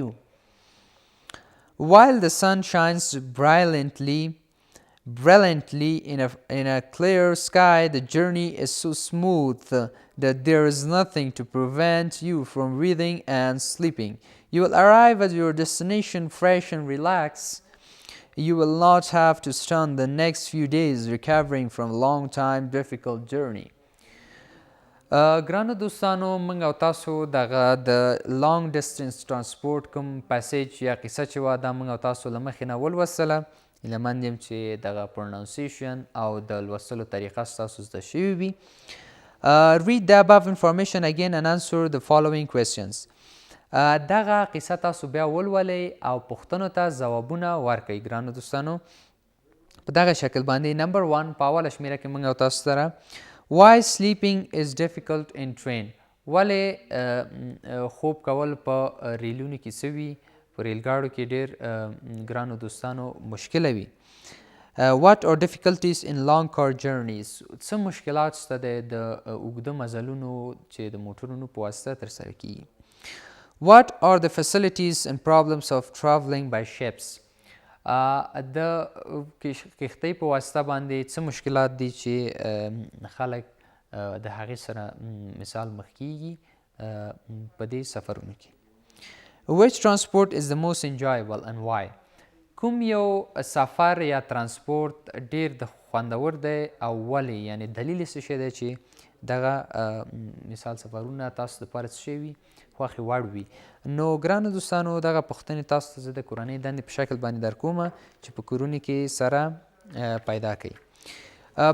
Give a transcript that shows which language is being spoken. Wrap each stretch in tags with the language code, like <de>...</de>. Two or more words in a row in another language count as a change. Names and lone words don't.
<en>While the sun shines brilliantly in a clear sky, the journey is so smooth that there is nothing to prevent you from breathing and sleeping. You will arrive at your destination fresh and relaxed. You will not have to spend the next few days recovering from a long time difficult journey.</en> <ps>ګرانو دوستانو، موږ او تاسو دغه د</ps> <en>long distance transport</en> <ps>کوم پیسیج یا قصه چې وه دا موږ او تاسو له مخې نه ولوستله. هیله مند یم چې دغه پروناونسیشن او د لوستلو طریقه ستاسو زده شوې وي.</ps> <en>Read the above information again and answer the following questions.</en> <ps>دغه قصه تاسو بیا ولولئ او پوښتنو ته ځوابونه ورکئ. ګرانو دوستانو، په دغه شکل باندې نمبر 1 په اوله شمیره کې موږ او تاسو سره</ps> <en>Why sleeping is difficult in train.</en> <ps>ولې خوب کول په ریلونو کې څه وي، په ریلګاړو کې ډېر ګرانو دوستانو مشکله وي.</ps> <en>What are difficulties in long car journeys.</en> <ps>څه مشکلات شته د اوږده مزلونو چې د موټرونو په واسطه ترسره کیږي.</ps> <en>What are the facilities and problems of traveling by ships.</en> <ps>د کښتۍ په واسطه باندې څه مشکلات دي چې خلک د هغې سره مثال مخ کیږي په دې سفرونو کې.</ps> <en>Which transport is the most enjoyable and why.</en> <ps>کوم یو سفر یا ترانسپورت ډیر د خوندور دی او ولې، یعنی دلیل یې څه شی دی چې دغه مثال سفرونه تاسو دپاره څه شی وي، خوښې وړ وي. نو ګرانو دوستانو، دغه پوښتنې تاسو ته زه د کورنۍ دندې په شکل باندې در کومه چې په کورونو کې سره پیدا کړئ.</ps>